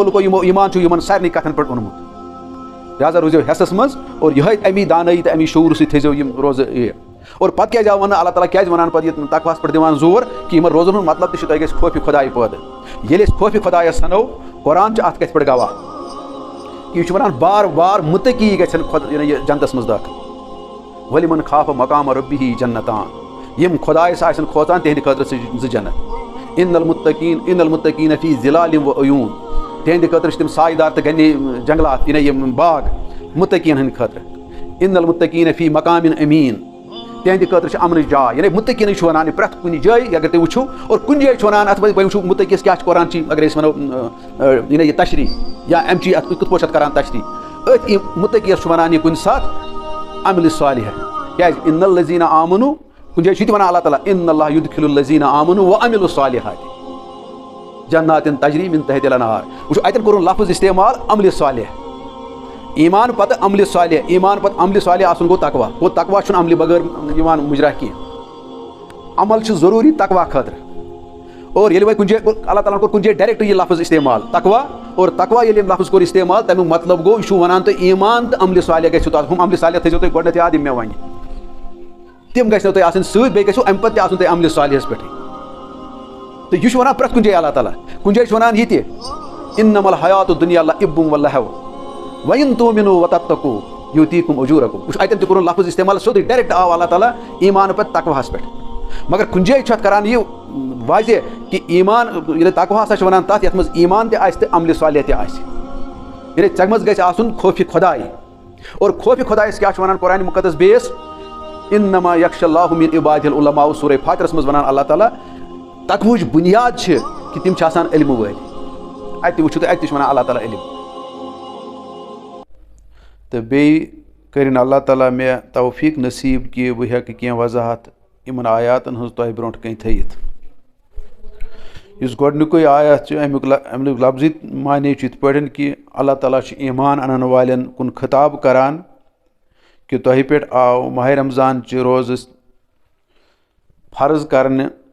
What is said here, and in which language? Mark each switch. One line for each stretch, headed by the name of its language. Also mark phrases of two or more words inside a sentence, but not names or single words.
Kashmiri: لُکو یِمو ایٖمان چھُ یِمن سارنٕے کَتھن پٮ۪ٹھ اوٚنمُت لہٰذا روٗزِو ہٮ۪سَس منٛز اور یِہوٚے اَمی دانٲیی تہٕ اَمی شعوٗر سۭتۍ تھٲیزیو یِم روزٕ یہِ اور پَتہٕ کیٛازِ آو وَننہٕ اللہ تعالیٰ کیٛازِ وَنان پَتہٕ یہِ تقواہَس پٮ۪ٹھ دِوان زور کہِ یِمن روزن ہُنٛد مطلب تہِ چھُ تۄہہِ گژھِ خوفہِ خۄداے پٲدٕ ییٚلہِ أسۍ خوفہِ خۄدایَس سَنو قرآن چھُ اَتھ کَتھِ پٮ۪ٹھ گواہ کہِ یہِ چھُ وَنان بار بار مُتقی گژھن یہِ جنتَس منٛز دٲخل
Arabic: وَلِمَن خافَ مقامَ رۄبِّہِ جنتان
Kashmiri: یِم خۄدایَس آسن کھوژان تِہنٛدِ خٲطرٕ چھِ 2 جنت
Arabic: اِن المُتقیٖن فی ظِلالٍ وعیوٗن
Kashmiri: تِہنٛدِ خٲطرٕ چھِ تِم سایہِ دار تہٕ گنہِ جنگلات یِم باغ مُتقیٖن ہٕنٛدِ خٲطرٕ
Arabic: اِن المُتقیٖن فی مقامٍ امیٖن
Kashmiri: تِہنٛدِ خٲطرٕ چھِ امنٕچ جاے مُتقیٖنٕے چھُ وَنان یہِ پرٛٮ۪تھ کُنہِ جایہِ اگر تُہۍ وٕچھِو اور کُنہِ جایہِ چھُ وَنان اَتھ منٛز وۄنۍ وٕچھِو مُتقیٖس کیٛاہ چھُ قرآنچی اگر أسۍ وَنو یہِ تشریح یا اَمچی اَتھ کِتھ پٲٹھۍ چھِ اَتھ کَران تشریح أتھۍ مُتقیٖس چھُ وَنان یہِ کُنہِ ساتہٕ عملِ صالحہ کیٛازِ
Arabic: اِن الذیٖنَ آمنوٗ
Kashmiri: کُنہِ جایہِ چھُ یہِ تہِ وَنان اللہ تعالیٰ
Arabic: اِن اللہ یُدخِلُ الذیٖنَ آمنوٗ وعملوا الصالحات جناتٍ تجری من تحتها الانہار
Kashmiri: وٕچھو اَتٮ۪ن کوٚرُن لفظ استعمال عملِ صالح ایٖمان پتہٕ عملِ صالح ایٖمان پتہٕ عملِ صالح آسُن گوٚو تقوا چھُنہٕ عملہِ بغٲر یِوان مُجرا کینٛہہ عمل چھُ ضروٗری تقوا خٲطرٕ اور ییٚلہِ وۄنۍ کُنہِ جایہِ اللہ تعالیٰ ہن کوٚر کُنہِ جایہِ ڈایریکٹ یہِ لفظ استعمال تقوا اور تقوا ییٚلہِ أمۍ لفظ کوٚر استعمال تَمیُک مطلب گوٚو یہِ چھُ وَنان تۄہہِ ایٖمان تہٕ عملہِ صالح گژھِو تۄہہِ ہُم عملہِ صالح تھٲیزیو تُہۍ گۄڈنٮ۪تھ یاد یِم مےٚ وَنہِ تِم گژھنو تۄہہِ آسٕنۍ سۭتۍ بیٚیہِ گژھِو اَمہِ پتہٕ تہِ آسُن تۄہہِ عملہِ صالحس پٮ۪ٹھٕے تہٕ یہِ چھُ وَنان پرٛٮ۪تھ کُنہِ جایہِ اللہ تعالیٰ کُنہِ جایہِ چھُ وَنان یہِ تہِ
Arabic: اِنَّمَا الحیاتُ الدُنیا لَعِبٌ وَلَہْوٌ وَإِن تُؤْمِنُوا وَتَتَّقُوا یُؤْتِیکُم أُجوٗرَکُم
Kashmiri: وٕچھ اَتٮ۪ن تہِ کوٚرُن لفظ استعمال سیوٚدُے ڈایریکٹ آو اللہ تعالیٰ ایٖمان پتہٕ تقواہَس پٮ۪ٹھ مگر کُنہِ جایہِ چھُ اَتھ کَران یہِ واضح کہِ ایٖمان ییٚلہِ تقوا ہسا چھِ وَنان تَتھ یَتھ منٛز ایٖمان تہِ آسہِ تہٕ عملہِ صالح تہِ آسہِ یعنی ژےٚ منٛز گژھِ آسُن خوفہِ خۄداے اور خوفہِ خۄدایَس کیٛاہ چھُ وَنان قرآنِ مُقدس بیٚیِس
Arabic: اِنَّمَا یَخشَى اللّٰهُ مِن عِبَادِهِ العُلَمَاءُ
Kashmiri: سورہ فاتِرَس منٛز وَنان اللہ تعالیٰ تقوہٕچ بُنیاد چھِ کہِ تِم چھِ آسان علمہٕ وٲلۍ اَتہِ تہِ وٕچھِو تُہۍ اَتہِ تہِ چھُ وَنان اللہ تعالیٰ علم تہٕ بیٚیہِ کٔرِنۍ اللہ تعالیٰ مےٚ توفیٖق نصیٖب کہِ بہٕ ہٮ۪کہٕ کینٛہہ وضاحت یِمن آیاتن ہٕنٛز تۄہہِ برونٛٹھ کَنۍ تھٲیِتھ یُس گۄڈنیُکُے آیات چھُ اَمیُک لفظی معنے چھُ یِتھ پٲٹھۍ کہِ اللہ تعالیٰ چھُ ایٖمان اَنن والٮ۪ن کُن خطاب کران کہِ تۄہہِ پٮ۪ٹھ آو ماہِ رمضان چہِ روزٕ فرض کرنہٕ